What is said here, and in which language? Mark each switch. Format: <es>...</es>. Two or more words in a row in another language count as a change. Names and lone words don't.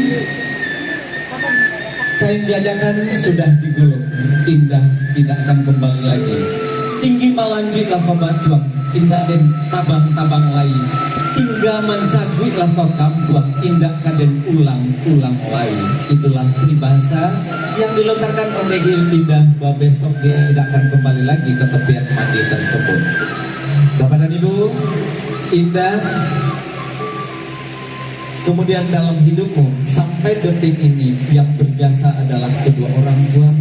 <id>kain jajakan sudah digulung, indah tidak akan kembali lagi.</id> <min>Tinggi melanjutlah kau batuang, indah den tabang-tabang lain. Tinggal mencagutlah kau kambuang, indah kaden ulang-ulang lain.</min> <id>Itulah peribahasa yang dilontarkan oleh Indah bahwa besok dia tidak akan kembali lagi ke tepian mandi tersebut. Bapak dan Ibu, Indah kemudian dalam hidupmu sampai detik ini yang berjasa adalah kedua orang tuamu.</id>